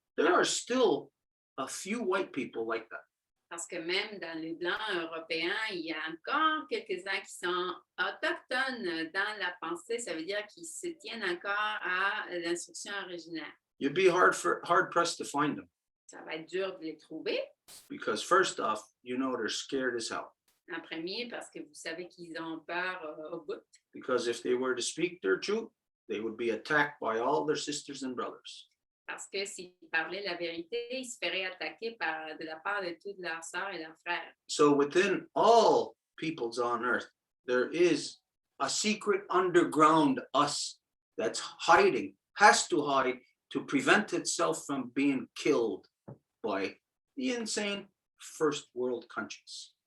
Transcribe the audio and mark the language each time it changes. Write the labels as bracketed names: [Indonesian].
[English] There are still a few white people like that. [French] Parce que même dans les Blancs européens, il y a encore quelques-uns qui sont autochtones dans la pensée. Ça veut dire qu'ils se tiennent encore à l'instruction originale. [English] You'd be hard pressed to find them [French] Ça va être dur de les trouver. [English] because first off, you know they're scared as hell. [French] En premier, parce que vous savez qu'ils ont peur au bout. [English] Because if they were to speak their truth, they would be attacked by all their sisters and brothers. [French] Parce que s'ils parlaient la vérité, ils se feraient attaquer de la part de toutes leurs sœurs et leurs frères. [English] So within all peoples on earth, there is a secret underground us that's hiding, has to hide to prevent itself from being killed by the insane first world countries.